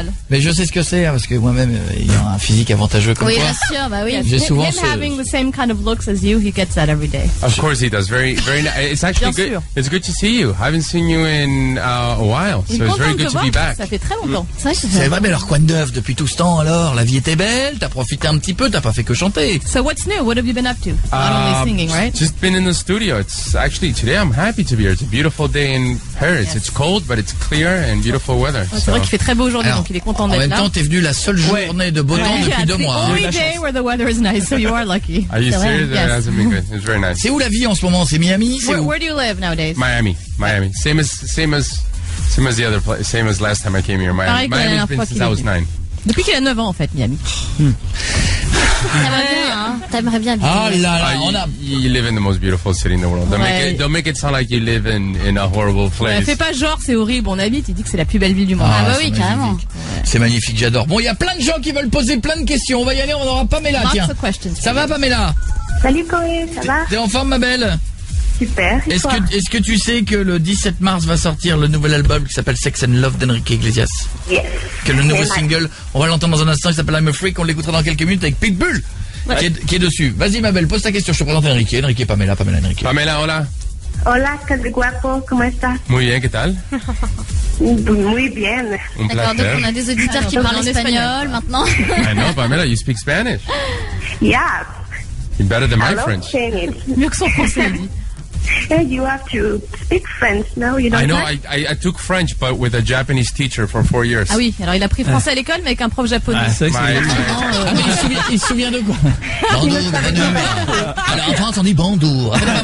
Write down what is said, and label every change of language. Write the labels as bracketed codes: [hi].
[fr] Mais je sais ce que c'est, hein, parce que moi-même, ayant un physique avantageux comme toi. Oui, bien sûr, bah oui. J'ai souvent [en] Him having the same kind of looks as you, he gets that every day. Of course he does. Very nice. It's actually good. It's good to see you. I haven't seen you in a while, so it's very good to be back. [fr] Ça fait très longtemps. C'est vrai, mais alors quoi de neuf depuis tout ce temps alors? La vie était belle, t'as profité un petit peu, t'as pas fait que chanter. [en] So what's new? What have you been up to? Not only singing, right? Just been in the studio. It's actually today I'm happy to be here. It's a beautiful day in Paris. Yes. It's cold, but it's clear and beautiful weather. [fr] C'est vrai qu'il fait très beau aujourd'hui, donc il est content d'être là. En même temps, t'es venu la seule journée de beau temps depuis 2 mois. [en] Only day where the weather is nice, so you are lucky. Are you serious? It hasn't been good. It's very nice. [fr] C'est où la vie en ce moment? C'est Miami? [en] Where do you live nowadays? Miami. Same as the other place. Same as last time I came here. Miami's been since I was 9. [fr] Depuis qu'il a 9 ans en fait, Miami. T'aimerais bien, hein? T'aimerais bien. Ah là, [en] you live in the most beautiful city in the world. Don't make it sound like you live in a horrible place. [fr] Fais pas genre c'est horrible, on habite, il dit que c'est la plus belle ville du monde. Ah bah oui, carrément. C'est magnifique, j'adore. Bon, il y a plein de gens qui veulent poser plein de questions. On va y aller, on aura Pamela, tiens. Ça va, Pamela? Salut, Coé, ça va? T'es en forme, ma belle? Super. Est-ce que tu sais que le 17 mars va sortir le nouvel album qui s'appelle Sex and Love d'Enrique Iglesias? [en] Yes. [fr] Que le nouveau single, on va l'entendre dans un instant, il s'appelle I'm a Freak, on l'écoutera dans quelques minutes avec Pitbull, qui est dessus. Vas-y, ma belle, pose ta question, je te présente Enrique. Enrique, Pamela, Enrique. [es] Pamela, hola. Hola, qué guapo, ¿cómo estás? Muy bien, ¿qué tal? Muy bien. [fr] D'accord, donc on a des auditeurs qui parlent espagnol maintenant. [en] I know, Pamela, you speak Spanish. Yeah. You're better than my French. [fr] Mieux que son français, dit. [en] Yeah, you have to speak French, no? You don't. I know. I took French, but with a Japanese teacher for 4 years. [fr] Ah oui, alors il a pris français à l'école, mais avec un prof japonais. C'est vrai que mais il se souvient de quoi? Bonjour. Alors en France, on dit bonjour.